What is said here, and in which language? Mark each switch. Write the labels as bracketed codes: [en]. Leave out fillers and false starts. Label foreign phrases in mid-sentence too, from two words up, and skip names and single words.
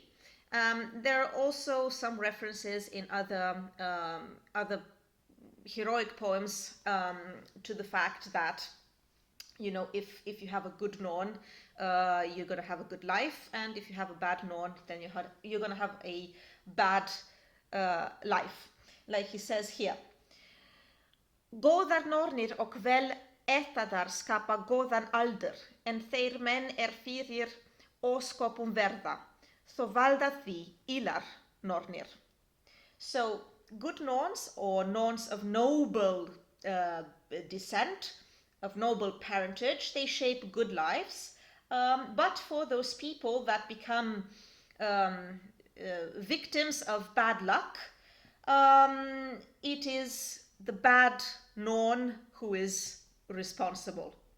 [en] There are also some references in other heroic poems to the fact that, you know, if you have a good norn, you're going to have a good life, and if you have a bad norn, then you're going to have a bad life. Like he says here, [is] góðar nornir og vel etaðar skapa góðan aldur, en þeir menn fyrir ósköpum verða, þó valda því illar nornir. [en] So, good norns, or norns of noble descent, of noble parentage, they shape good lives, but for those people that become victims of bad luck, it is the bad norn who is responsible.